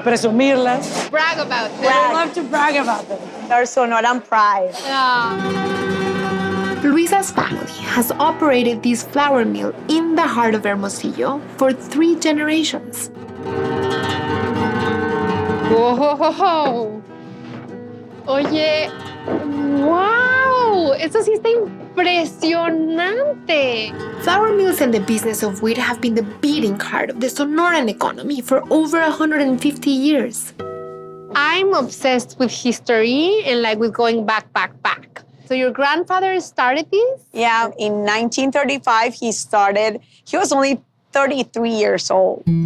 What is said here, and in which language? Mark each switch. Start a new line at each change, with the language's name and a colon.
Spanish: Presumirlas.
English: Brag about them. We love to brag about them. Our Sonoran pride. Luisa's family has operated this flour mill in the heart of Hermosillo for 3 generations. Whoa.
Spanish: Oye, wow, eso sí está impresionante.
English: Flour mills and the business of wheat have been the beating heart of the Sonoran economy for over 150 years. I'm obsessed with history and with going back. So your grandfather started this? Yeah, in 1935 he started. He was only 33 years old.